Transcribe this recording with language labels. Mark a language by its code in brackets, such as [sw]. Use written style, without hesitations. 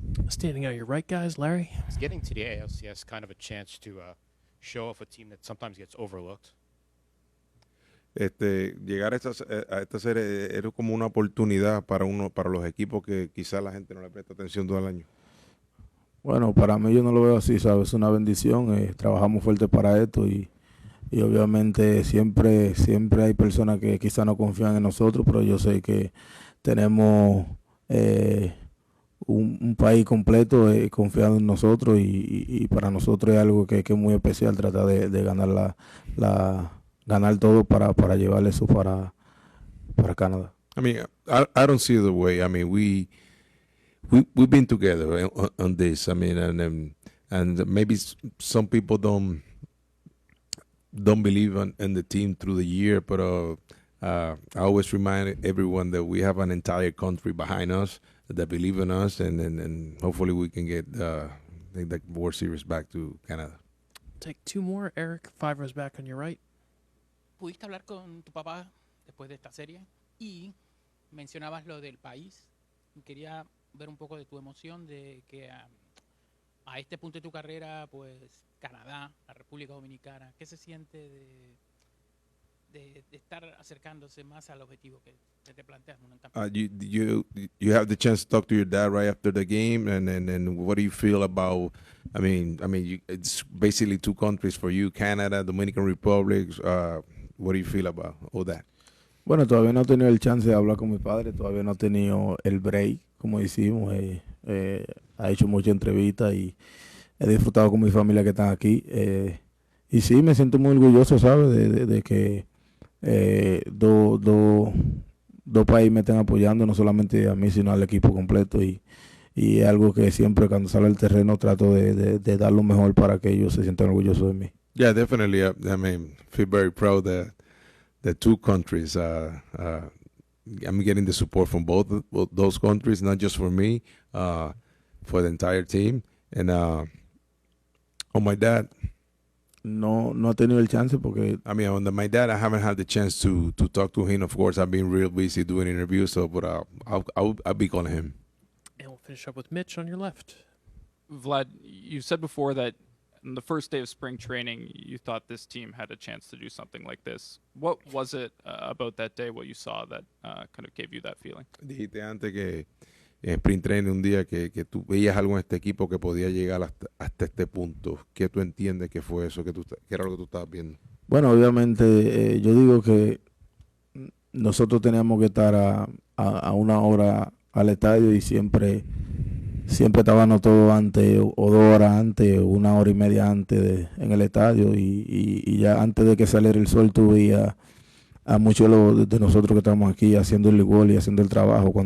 [en] Standing out your right, guys, Larry. Is getting to the ALCS kind of a chance to show off a team that sometimes gets overlooked? [es] Llegar a esta serie era como una oportunidad para los equipos que quizás la gente no le presta atención todo el año. Bueno, para mí yo no lo veo así, ¿sabes? Es una bendición. Trabajamos fuerte para esto y obviamente siempre hay personas que quizás no confían en nosotros, pero yo sé que tenemos un país completo confiado en nosotros y para nosotros es algo que es muy especial tratar de ganar ganar todo para llevar eso para Canadá. [en] I mean, I don't see it the way. I mean, we've been together on this. I mean, and maybe some people don't believe in the team through the year, but I always remind everyone that we have an entire country behind us that believe in us, and hopefully we can get the World Series back to Canada. Take two more. Eric, 5 rows back on your right. [es] ¿Pudiste hablar con tu papá después de esta serie? Y mencionabas lo del país. Quería ver un poco de tu emoción de que a este punto de tu carrera, pues Canadá, la República Dominicana, ¿qué se siente de estar acercándose más al objetivo que te planteas en un campeonato? [en] You have the chance to talk to your dad right after the game, and what do you feel about? I mean, it's basically two countries for you, Canada, Dominican Republic. What do you feel about all that? [es] Bueno, todavía no he tenido el chance de hablar con mi padre, todavía no he tenido el break, como decimos. Ha hecho muchas entrevistas y he disfrutado con mi familia que están aquí. Y sí, me siento muy orgulloso, ¿sabes? De que dos países me estén apoyando, no solamente a mí, sino al equipo completo. Y es algo que siempre cuando sale al terreno trato de dar lo mejor para que ellos se sientan orgullosos de mí. [en] Yeah, definitely. I mean, feel very proud that the two countries. I'm getting the support from both those countries, not just for me, for the entire team. And on my dad. [es] No he tenido el chance porque. [en] I mean, on my dad, I haven't had the chance to talk to him. Of course, I've been real busy doing interviews, but I'll be calling him. And we'll finish up with Mitch on your left. Vlad, you said before that on the first day of spring training, you thought this team had a chance to do something like this. What was it about that day, what you saw that kind of gave you that feeling? [es] Dijiste antes que en sprint training un día que tú veías algo en este equipo que podía llegar hasta este punto. ¿Qué tú entiendes que fue eso, que era lo que tú estabas viendo? Bueno, obviamente yo digo que nosotros teníamos que estar a una hora al estadio y siempre estábamos todos antes o 2 horas antes, 1 hora y media antes en el estadio y ya antes de que saliera el sol tú veías a muchos de nosotros que estamos aquí haciendo el gol y haciendo el trabajo.